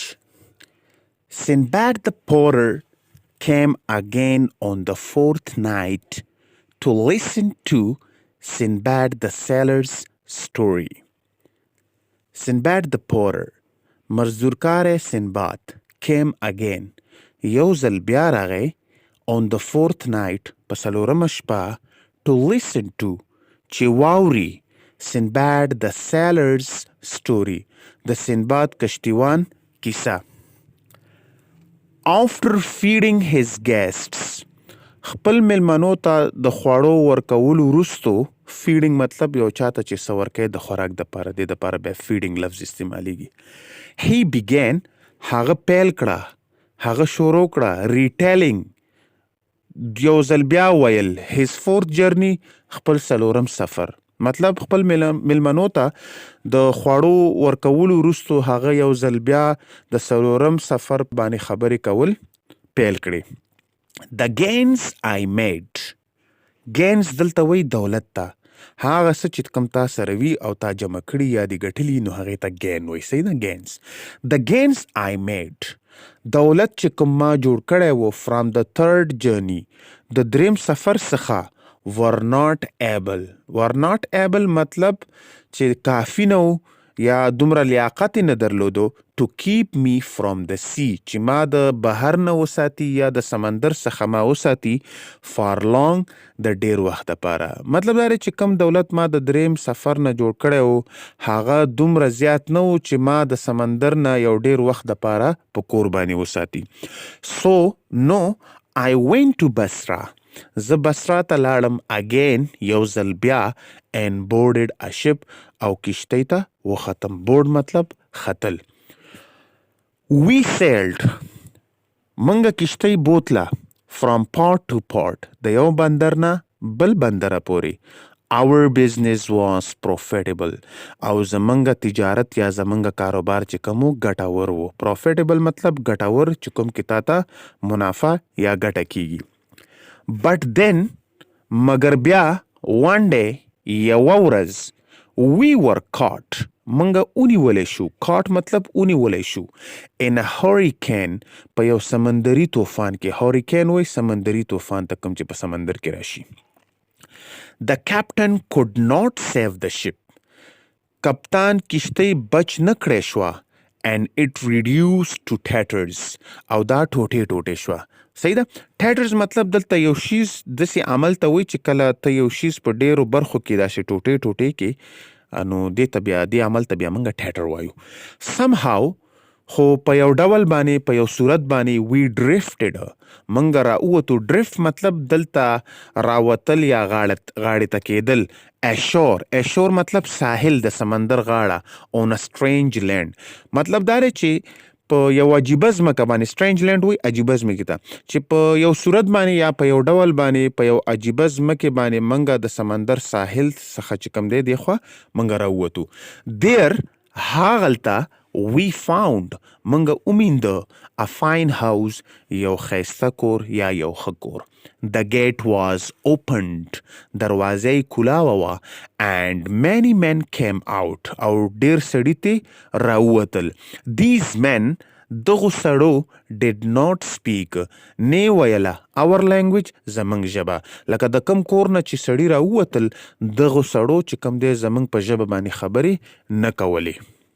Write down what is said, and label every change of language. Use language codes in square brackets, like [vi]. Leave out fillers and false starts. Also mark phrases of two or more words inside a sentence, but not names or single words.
[en] Sinbad the Porter came again on the fourth night to listen to Sinbad the Sailor's story. Sinbad the Porter, [ps] مزدورکار سنباد, [en] came again. [ps] یو ځل بیا راغی [en] on the fourth night [ps] په څلورمه شپه [en] to listen to [ps] چې واوري [en] Sinbad the Sailor's story, [ps] د سنباد کشتیوان کیسه. [en] After feeding his guests, [ps] خپل ملمنو ته د خوړو ورکولو وروستو, feeding مطلب یو چاته چې څه ورکوي د خوراک دپاره, دې دپاره بیا feeding لفظ استعمالیږي. [en] He began, [ps] هغه پیل کړه, هغه شروع کړه, retelling, یو ځل بیا ویل, [en] his fourth journey, [ps] خپل څلورم سفر. مطلب خپل ملمنو ته د خوړو ورکولو وروستو هغه یو ځل بیا د څلورم سفر باندې خبرې کول پیل کړي. [en] The gains I made. gains [ps] دلته وایي دولت ته. هغه څه چې کوم تا سره وي او تا جمع کړي یا دې ګټلي نو هغې ته gain وایي. صحیح ده, [en] gains. The gains I made. [ps] دولت چې کوم ما جوړ کړی و [en] from the third journey, [ps] د دریم سفر څخه, [en] were not able [ps] مطلب چې کافی نه و یا دومره لیاقت نه درلودو [en] to keep me from the sea, [ps] چې ما د بحر نه وساتي یا د سمندر څخه ما وساتي [en] for long, [ps] د ډیر وخت دپاره. مطلب دا دی چې کم دولت ما د دریم سفر نه جوړ کړی و هغه دومره زیات نه و چې ما د سمندر نه یو ډیر وخت دپاره په کور باندې وساتي. [en] So no, I went to Basra. [ps] زه بصره ته لاړم again, یو ځل بیا, [en] and boarded a ship, [ps] او کشتۍ ته وختم. board مطلب ختل. [en] We sailed, [ps] منګه کشتۍ بوتله, [en] from port to port, [ps] د یو بندر نه بل بندره پورې. [en] Our business was profitable, [ps] او زمنګه تجارت یا زمنګه کاروبار چې کوم ګټور و. profitable مطلب ګټور, چې کوم کې تا ته منافع یا ګټه کیږي. [en] But then, [ps] مگر بیا, [en] one day, [ps] یوه ورځ, [en] we were caught, [ps] منګه اونیولی شو. caught مطلب اونیولی شو. [en] in a hurricane, [ps] په یو سمندري طوفان کې. hurricane وایي سمندري طوفان ته کوم چې په سمندر کې راشي. [en] The captain could not save the ship. [ps] کپتان کشتۍ بچ نه کړی شوه, [en] and it reduced to tatters, [ps] او دا ټوټې ټوټې شوه. صحیح ده. tatters مطلب دلته یو شیز داسې عمل ته وایي چې کله ته یو شیز په ډیرو برخو کې داسې ټوټې ټوټې کې, نو دې عمل ته بیا موږ tatter وایو. somehow, خو په یو ډول باندې, په یو صورت باندې, [en] we drifted, [ps] موږ راووتو. drift مطلب دلته راوتل یا غاړې ته کېدل. ashore مطلب ساحل, د سمندر غاړه. [en] on a strange land [ps] مطلب دا دی چې په یو عجیبه ځمکه باندې. [en] strange land [ps] وایي عجیبه ځمکې ته, چې په یو صورت باندې یا په یو ډول باندې په یو عجیبه ځمکې باندې موږ د سمندر ساحل څخه چې کوم دی دی خوا موږ راووتو. [en] there, هاغلته, we found, [ps] موږ ومینده, [en] a fine house, [ps] یو ښایسته کور یا یو ښه کور. [en] The gate was opened, [ps] دروازه کولاوه وه, [en] and many men came out, [ps] او ډیر سړي ته راووتل. [en] These men, [ps] دغو سړو, [en] did not speak, [ps] نه ویله [en] our language, [ps] زمنګ ژبه. لکه د کم کور نه چې سړي راووتل, دغو سړو چې کم دی زمنګ په ژبه باندې خبرې نه کولې.